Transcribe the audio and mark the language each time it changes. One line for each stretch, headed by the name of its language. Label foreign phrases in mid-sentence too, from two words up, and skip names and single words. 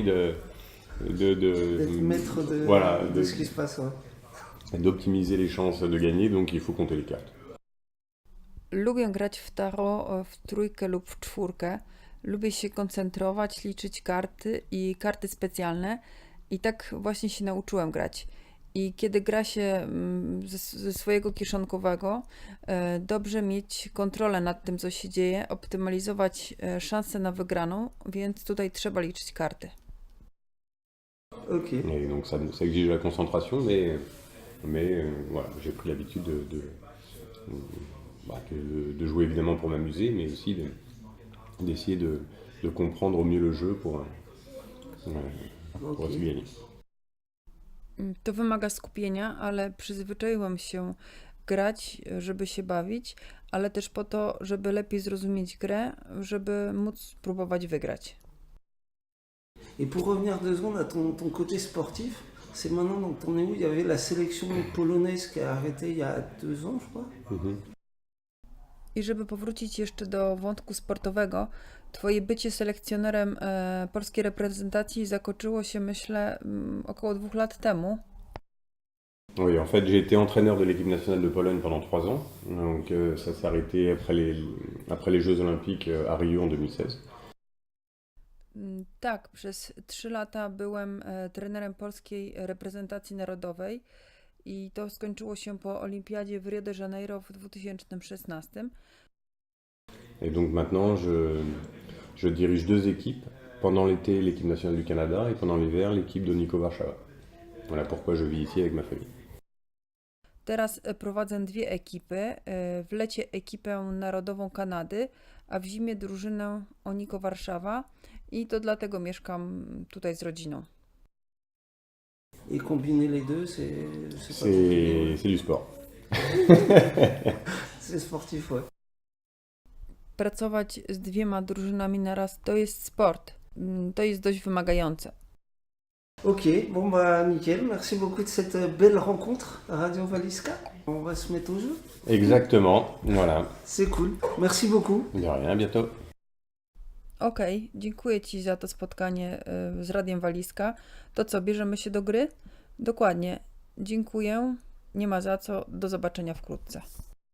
French: d'être maître de ce qui se passe. Ouais. D'optimiser les chances de gagner, donc il faut compter les cartes.
Polish: Lubię grać w tarot w 3 lub w 4. Lubię się koncentrować, liczyć karty i karty specjalne i tak właśnie się nauczyłem grać. I kiedy gra się ze swojego kieszonkowego, dobrze mieć kontrolę nad tym, co się dzieje, optymalizować szanse na wygraną, więc tutaj trzeba liczyć karty. Okay.
French: Et donc ça exige la concentration, mais voilà, j'ai pris l'habitude de jouer évidemment pour m'amuser, mais aussi d'essayer de comprendre au mieux le jeu pour aussi gagner.
Polish: To wymaga skupienia, ale przyzwyczaiłam się grać, żeby się bawić, ale też po to, żeby lepiej zrozumieć grę, żeby móc próbować wygrać.
French: Et pour revenir 2 secondes à ton côté sportif, c'est maintenant dans ton où il y avait la sélection polonaise qui a arrêté il y a 2 ans, je crois.
Polish: I żeby powrócić jeszcze do wątku sportowego, twoje bycie selekcjonerem polskiej reprezentacji zakończyło się, myślę, około 2 lat temu.
French: Oui, en fait, j'ai été entraîneur de l'équipe nationale de Pologne pendant 3 ans. Donc ça s'est arrêté après les Jeux Olympiques à Rio en 2016.
Polish: Tak, przez 3 lata byłem trenerem polskiej reprezentacji narodowej i to skończyło się po Olimpiadzie w Rio de Janeiro w 2016.
French: Et donc maintenant, je dirige 2 équipes. Pendant l'été, l'équipe nationale du Canada et pendant l'hiver, l'équipe de Niko Warszawa. Voilà pourquoi je vis ici avec ma famille.
Polish: Teraz prowadzę 2 ekipy. W lecie ekipę narodową Kanady, a w zimie drużynę Oniko Warszawa i to dlatego mieszkam tutaj z rodziną.
French: Et combiner les deux, c'est du sport. C'est sportif, ouais.
Polish: Pracować z 2 drużynami naraz to jest sport. To jest dość wymagające.
French: Ok, bon bah nickel, merci beaucoup de cette belle rencontre à Radio Waliska. On va se mettre au jeu. Exactement, voilà. C'est cool, merci beaucoup. De rien, à bientôt.
Polish: Okej, dziękuję Ci za to spotkanie z Radiem Waliska. To co, bierzemy się do gry? Dokładnie, dziękuję, nie ma za co, do zobaczenia wkrótce.